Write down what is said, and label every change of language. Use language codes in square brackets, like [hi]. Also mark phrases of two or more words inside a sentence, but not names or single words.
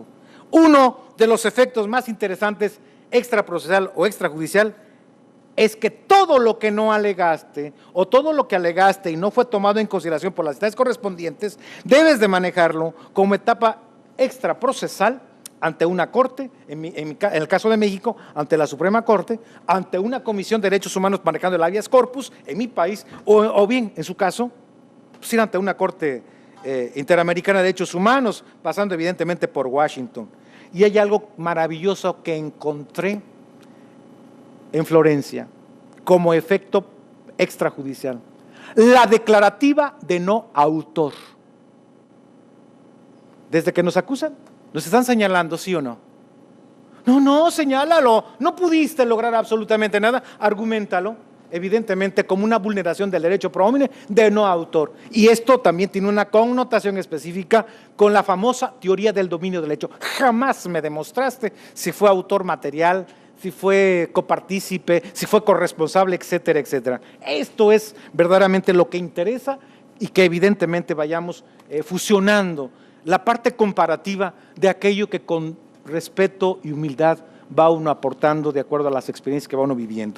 [es] Uno de los efectos más interesantes extraprocesal o extrajudicial es que todo lo que no alegaste o todo lo que alegaste y no fue tomado en consideración por las instancias correspondientes, debes de manejarlo como etapa extraprocesal ante una corte, en el caso de México, ante la Suprema Corte, ante una Comisión de Derechos Humanos manejando el [la] habeas corpus [es] en mi país, o bien, en su caso, pues ir ante una Corte Interamericana de Derechos Humanos, pasando evidentemente por Washington. Y hay algo maravilloso que encontré en Florencia como efecto extrajudicial: la declarativa de no autor. Desde que nos acusan, nos están señalando, ¿sí o no? No, señálalo, no pudiste lograr absolutamente nada, argumentalo, evidentemente como una vulneración del derecho [la] pro homine [es] de no autor. Y esto también tiene una connotación específica con la famosa teoría del dominio del hecho. Jamás me demostraste si fue autor material, si fue copartícipe, si fue corresponsable, etcétera, etcétera. Esto es verdaderamente lo que interesa, y que evidentemente vayamos fusionando la parte comparativa de aquello que con respeto y humildad va uno aportando de acuerdo a las experiencias que va uno viviendo.